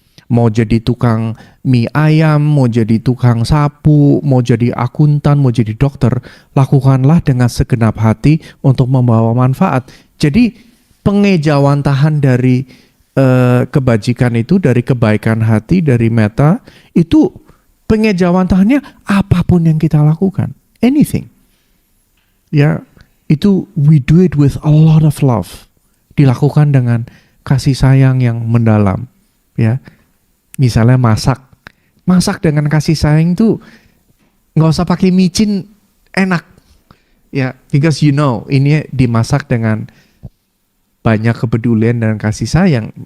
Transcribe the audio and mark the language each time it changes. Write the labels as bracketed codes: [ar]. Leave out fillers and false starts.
[id] Mau jadi tukang mie ayam, mau jadi tukang sapu, mau jadi akuntan, mau jadi dokter, lakukanlah dengan segenap hati untuk membawa manfaat. Jadi pengejawantahan dari kebajikan itu, dari kebaikan hati, dari metta, itu pengejawantahannya apapun yang kita lakukan. [en] Anything. [id] Ya, itu [en] we do it with a lot of love. [id] Dilakukan dengan kasih sayang yang mendalam. Ya, misalnya masak dengan kasih sayang itu nggak usah pakai micin, enak. Ya, [en] because you know [id] ini dimasak dengan banyak kepedulian dan kasih sayang.